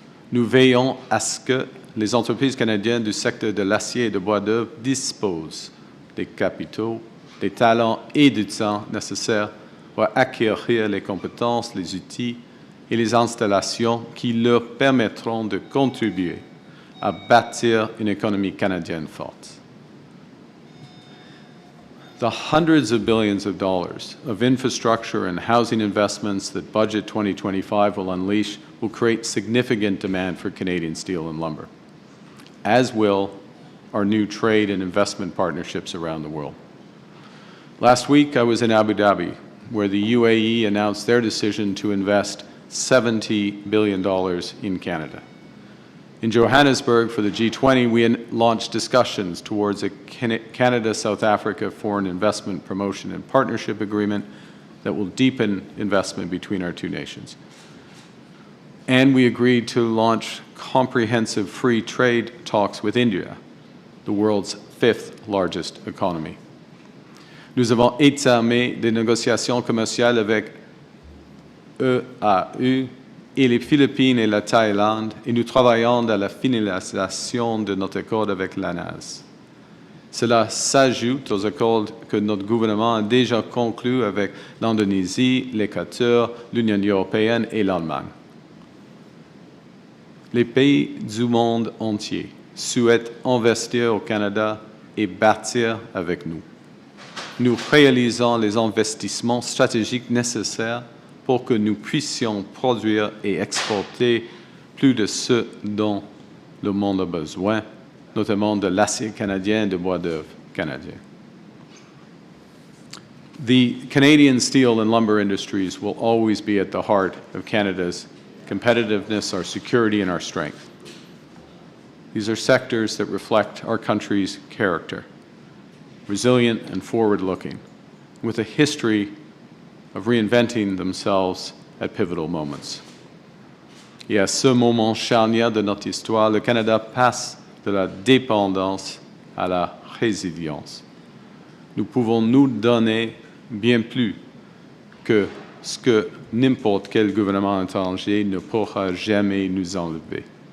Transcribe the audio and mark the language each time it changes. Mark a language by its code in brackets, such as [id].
[fr] Nous veillons à ce que les entreprises canadiennes du secteur de l'acier et de bois d'œuvre disposent des capitaux, des talents et du temps nécessaires pour acquérir les compétences, les outils et les installations qui leur permettront de contribuer à bâtir une économie canadienne forte. [en] The hundreds of billions of dollars of infrastructure and housing investments that Budget 2025 will unleash will create significant demand for Canadian steel and lumber, as will our new trade and investment partnerships around the world. Last week, I was in Abu Dhabi, where the UAE announced their decision to invest $70 billion in Canada. In Johannesburg, for the G20, we launched discussions towards a Canada-South Africa Foreign Investment Promotion and Partnership Agreement that will deepen investment between our two nations. And we agreed to launch comprehensive free trade talks with India, the world's fifth largest economy. [fr] Nous avons entamé des négociations commerciales avec EAU et les Philippines et la Thaïlande, et nous travaillons à la finalisation de notre accord avec l'ANAS. Cela s'ajoute aux accords que notre gouvernement a déjà conclus avec l'Indonésie, l'Équateur, l'Union européenne et l'Allemagne. Les pays du monde entier souhaitent investir au Canada et bâtir avec nous. Nous réalisons les investissements stratégiques nécessaires pour que nous puissions produire et exporter plus de ce dont le monde a besoin, notamment de l'acier canadien et de bois d'œuvre canadien. [en] The Canadian steel and lumber industries will always be at the heart of Canada's competitiveness, our security, and our strength. These are sectors that reflect our country's character, resilient and forward-looking, with a history of reinventing themselves at pivotal moments. [fr] Et à ce moment charnière de notre histoire, le Canada passe de la dépendance à la résilience. Nous pouvons nous donner bien plus que ce que n'importe quel gouvernement étranger ne pourra jamais nous enlever.